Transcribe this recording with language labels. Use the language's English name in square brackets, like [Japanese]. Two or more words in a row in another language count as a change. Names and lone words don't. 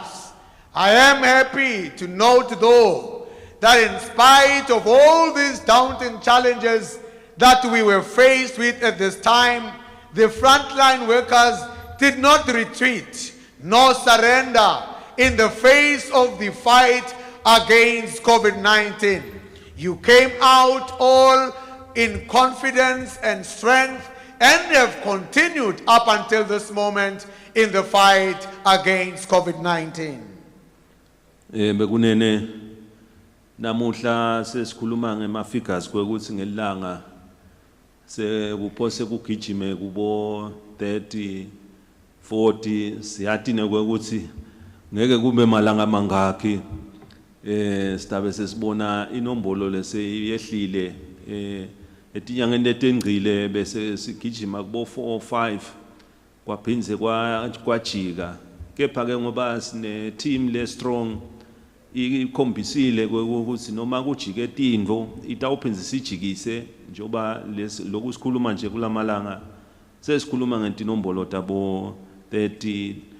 [English] I am happy to note, though, that in spite of all these daunting challenges that we were faced with at this time, the frontline workers did not retreat nor surrender in the face of the fight against COVID-19. You came out all in confidence and strength and have continued up until this moment in the fight against COVID-19. [Swati] Bekunene namuhla sesikhuluma ngema-figures kwekuthi ngelanga sekuphose kugijime kubo 30 40 siyatine kwekuthi ngeke kube malanga mangaki sitabe sesibona inombolo leseyehlile etinyangeni etengqile bese sigijima kubo 4 or 5 kwaphinze kwajika kepha ke ngoba sine team le strong ikhombisile ukuthi noma kujike tindvo itawuphinze sijikise njoba lokusikhuluma nje kulamalanga sesikhuluma ngentinombolo tabo 30